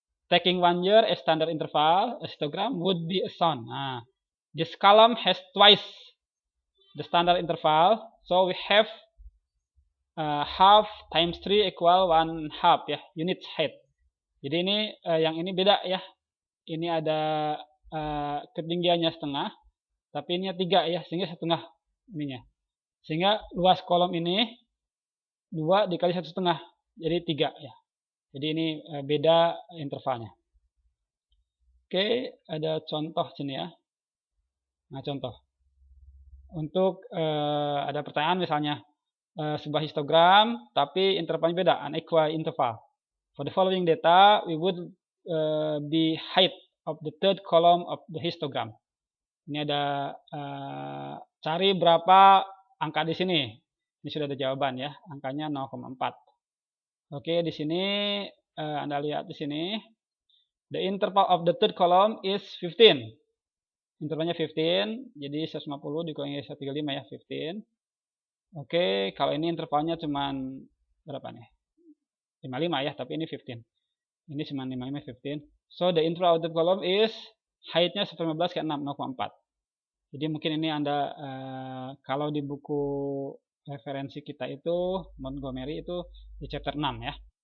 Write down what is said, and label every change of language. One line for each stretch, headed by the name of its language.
English: Taking 1 year as standard interval, a histogram would be shown. Nah, this column has twice the standard interval, so we have half times 3 equal 1/2 ya, units height.
Indonesian: Jadi ini yang ini beda ya. Ini ada ketinggiannya setengah, tapi ini 3 ya, sehingga setengah ininya. Sehingga luas kolom ini 2 dikali 1,5, jadi 3 ya. Jadi ini beda intervalnya. Oke, ada contoh sini ya. Nah, contoh. Untuk ada pertanyaan misalnya, sebuah histogram, tapi intervalnya beda,
English: unequal interval. For the following data, we would be height of the third column of the histogram.
Indonesian: Ini ada cari berapa angka di sini. Ini sudah ada jawaban ya, angkanya 0,4. Oke, di sini Anda lihat di sini.
English: The interval of the third column is 15.
Indonesian: Intervalnya 15, jadi 150 dikurangi 135 ya, 15. Oke, kalau ini intervalnya cuman berapa nih? 55 ya, tapi ini 15. Ini cuma 55, 15.
English: So, the interval of the column is height-nya 15 ke 6, 0,4.
Indonesian: Jadi mungkin ini Anda, kalau di buku referensi kita itu, Montgomery itu di chapter 6 ya.